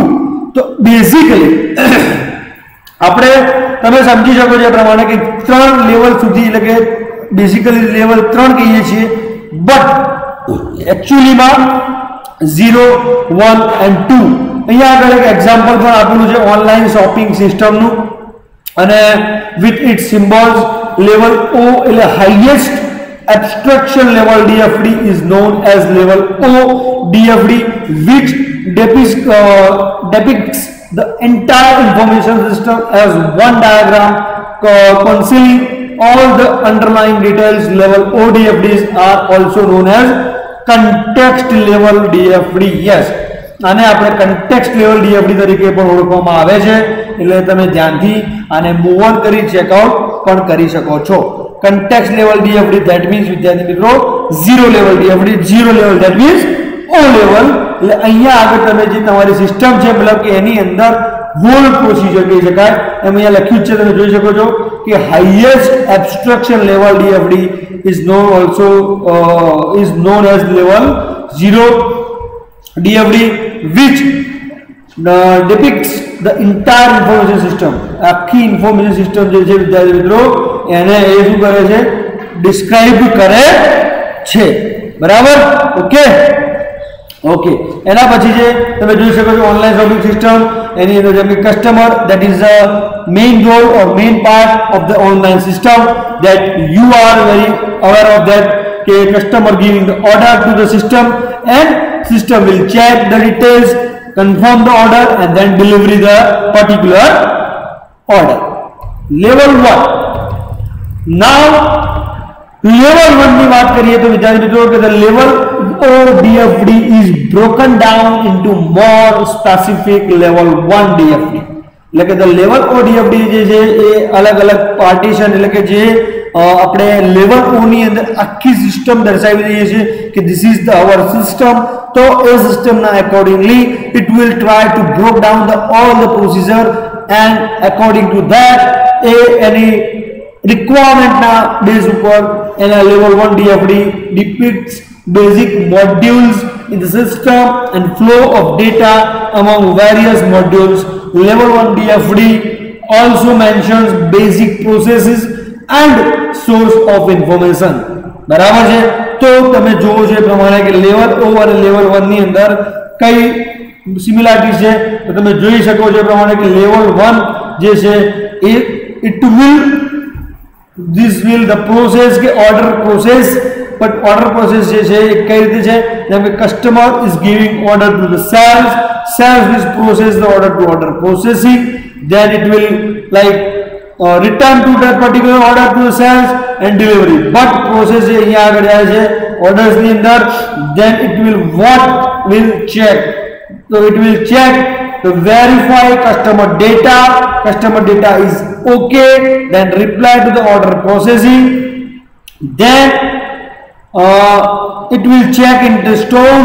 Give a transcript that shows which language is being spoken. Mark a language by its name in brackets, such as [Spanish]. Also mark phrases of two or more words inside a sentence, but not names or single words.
[Gujarati] તો બેઝિકલી આપણે તમે સમજી શકો છો એ પ્રમાણે કે 3 લેવલ સુધી એટલે કે [English] basically level 3 [Gujarati] કહીએ છીએ, [English] but actuallyમાં [Gujarati] 0, 1 and 2. અહીંયા આગળ એક એક્ઝામ્પલ પણ આપેલું છે [English] online shopping systemનું [Gujarati] અને [English] with it symbols. level O એટલે હાઈએસ્ટ abstraction level DFD is known as level O DFD, which depicts the entire information system as one diagram concealing all the underlying details. Level O DFDs are also known as context level DFD. Yes, [Gujarati] આને આપણે [English] context level DFD [Gujarati] તરીકે પણ ઓળખવામાં આવે છે. એટલે તમે ધ્યાનથી આને [English] move on [Gujarati] કરી ચેકઆઉટ પણ કરી શકો છો. [English] context level DFD, that means [Gujarati] વિદ્યાર્થી મિત્રો [English] 0 level DFD, 0 level that means O level. [Gujarati] એટલે અહીંયા આગળ તમે જે તમારી સિસ્ટમ છે મતલબ કે એની અંદર [English] whole procedure [Gujarati] કહી શકાય એમ અહીંયા લખ્યું છે, તમે જોઈ શકો છો કે [English] highest abstraction level DFD is known as level 0 DFD, which depicts the entire information system. [Gujarati] આખી [English] information system [Gujarati] જે છે વિદ્યાર્થી મિત્રો એને એ શું કરે છે, ડિસ્ક્રાઇબ કરે છે. બરાબર, ઓકે. એના પછી છે તમે જોઈ શકો છો [English] online shopping system. [Gujarati] એની અંદર જેમ કે કસ્ટમર, [English] that is the main role or main part of the online system, that you are very aware of that કે customer giving the order to the system and system will check the details, confirm the order and then deliver the particular order. Level 1. Now level 1 [Gujarati] ની વાત કરીએ તો વિદ્યાર્થી મિત્રો કે [English] the level O DFD is broken down into more specific level 1 DFD. [Gujarati] એટલે કે [English] the level O DFD [Gujarati] જે છે એ અલગ અલગ પાર્ટીશન એટલે કે જે આપણે લેવલ O ની અંદર આખી સિસ્ટમ દર્શાવી દઈએ છીએ કે [English] this is the our system. [Gujarati] તો એ સિસ્ટમના [English] accordingly it will try to break down all the procedure and according to that any requirement [Gujarati] ના base ઉપર એના [English] level 1 DFD depicts basic modules in the system and flow of data among various modules. Level 1 DFD also mentions basic processes and source of information. [Gujarati] બરાબર છે. તો તમે જોવો છો એ પ્રમાણે કે લેવલ O અને લેવલ 1 ની અંદર કઈ સિમિલારિટી છે તો તમે જોઈ શકો છો એ પ્રમાણે કે લેવલ 1 જે છે [English] it will the process [Gujarati] કે [English] order process, but order process [Gujarati] જે છે એ કઈ રીતે છે, જેમ કે [English] customer is giving order to the sales will process the order to order processing, then it will like return to that particular order to the sales and delivery. But process [Gujarati] જે અહીંયા આગળ જાય છે orders ની અંદર, [English] then it will check, so it will check to verify customer data is okay, then reply to the order processing, then it will check in the stores